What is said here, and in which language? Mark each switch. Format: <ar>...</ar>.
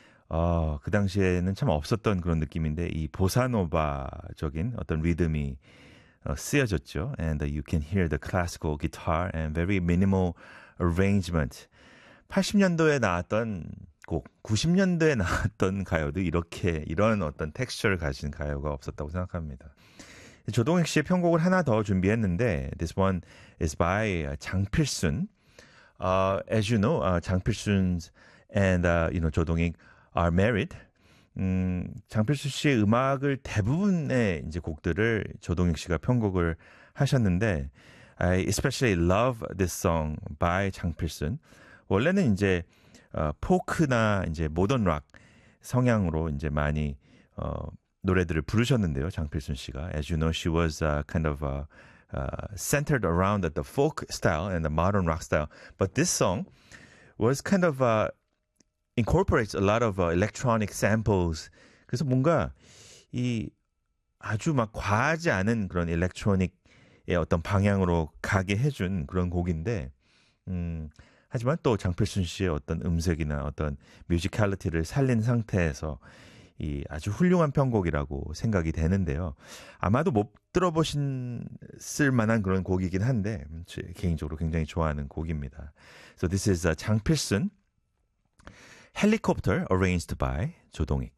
<ko>그 당시에는 참 없었던 그런 느낌인데 이 보사노바적인 어떤 리듬이 쓰여졌죠.</ko> <en>And you can hear the classical guitar and very minimal arrangement.</en> <ko>80년도에 나왔던 곡, 90년도에 나왔던 가요도 이렇게 이런 어떤 텍스처를 가진 가요가 없었다고 생각합니다. 조동익 씨의 편곡을 하나 더 준비했는데</ko> <en>This one is by 장필순. As you know, 장필순 and you know 조동익 are married.</en> <ko>장필순 씨의 음악을 대부분의 이제 곡들을 조동익 씨가 편곡을 하셨는데</ko> <en>I especially love this song by 장필순.</en> <ko>원래는 이제 포크나 이제 모던 락 성향으로 이제 많이 노래들을 부르셨는데요.</ko> <en>장필순 씨가 as you know she was kind of centered around the folk style and the modern rock style. But this song was kind of incorporates a lot of electronic samples.</en> <ko>그래서 뭔가 이 아주 막 과하지 않은 그런 일렉트로닉의 어떤 방향으로 가게 해준 그런 곡인데 하지만 또 장필순 씨의 어떤 음색이나 어떤 뮤지컬리티를 살린 상태에서 이 아주 훌륭한 편곡이라고 생각이 되는데요. 아마도 못 들어보신 쓸만한 그런 곡이긴 한데 개인적으로 굉장히 좋아하는 곡입니다.</ko> <en>So this is 장필순 Helicopter arranged by 조동익.</en>